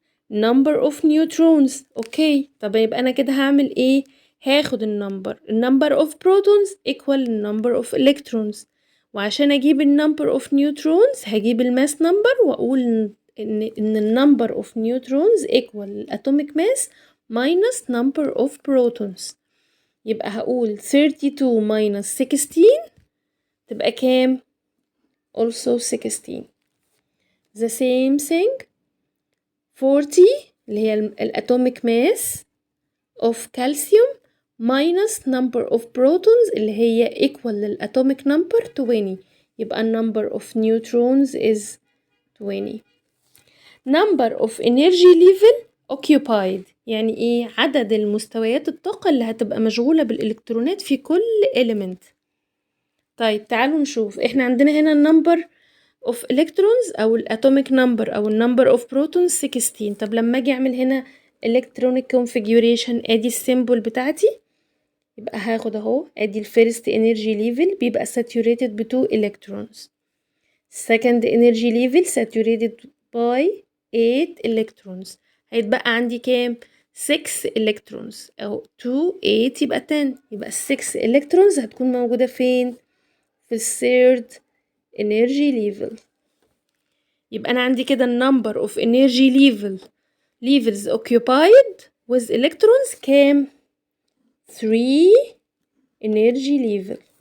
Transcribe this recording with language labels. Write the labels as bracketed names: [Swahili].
[English] number of neutrons okay. [Arabic] طب يبقى انا كده هعمل ايه؟ هاخد [English] النمبر of protons equal number of electrons، وعشان اجيب number of neutrons هجيب الماس number واقول ان number of neutrons equal atomic mass minus number of protons. [Arabic] يبقى هقول 32 minus 16 تبقى كام؟ [English] also [Arabic] 16. [English] the same thing 40 اللي هي الatomic mass of calcium minus number of protons اللي هي equal للatomic number 20. يبقى number of neutrons is 20. number of energy level occupied [Arabic] يعني ايه؟ عدد المستويات الطاقة اللي هتبقى مشغولة بالإلكترونات في كل element. طيب تعالوا نشوف، احنا عندنا هنا number of electrons او الatomic number او number of protons 16. طب لما اجي اعمل هنا electronic configuration ادي السيمبل بتاعتي، يبقى هاخد اهو ادي الفيرست energy level بيبقى saturated ب 2 electrons، second energy level saturated by 8 electrons، هيتبقى عندي كام؟ 6 electrons او 2 8 يبقى 10، يبقى 6 electrons هتكون موجودة فين؟ في الثيرد energy level. يبقى أنا عندي كده [English] number of energy levels occupied with electrons كام؟ 3 energy level.